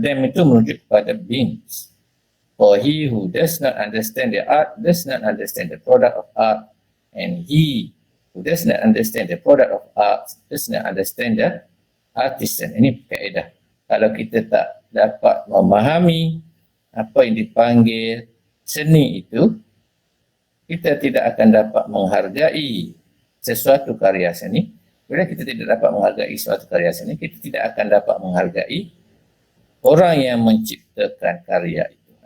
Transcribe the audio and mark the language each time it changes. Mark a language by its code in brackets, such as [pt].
[ms] Them itu merujuk kepada beings. [en] For he who does not understand the art does not understand the product of art, and he who does not understand the product of art does not understand the artisan. [ms] Ini kaedah. Kalau kita tak dapat memahami apa yang dipanggil seni itu, kita tidak akan dapat menghargai sesuatu karya seni. Bila kita tidak dapat menghargai sesuatu karya seni, kita tidak akan dapat menghargai orang yang menciptakan karya itu.